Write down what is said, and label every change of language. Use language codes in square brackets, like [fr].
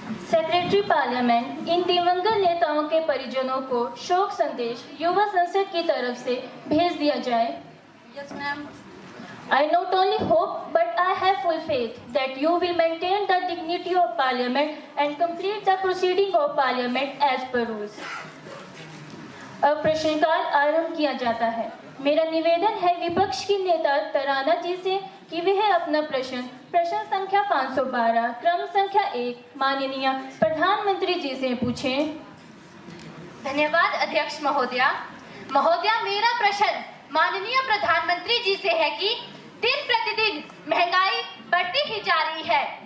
[hi] Secretary parliament, इन दिवंगत नेताओं के परिजनों को शोक संदेश युवा संसद की तरफ से भेज दिया जाए। [en] Yes, ma'am. I not only hope, but I have full faith that you will maintain the dignity of Parliament and complete the proceeding of Parliament as per rules. [hi] अब प्रश्नकाल आरंभ किया जाता है। मेरा निवेदन है विपक्ष की नेता तराना जी से कि वह अपना प्रश्न संख्या 512 क्रम संख्या 1 माननीय प्रधानमंत्री जी से पूछें। धन्यवाद अध्यक्ष महोदया। महोदया, मेरा प्रश्न माननीय प्रधानमंत्री जी से है कि दिन प्रतिदिन महंगाई बढ़ती ही जा रही है।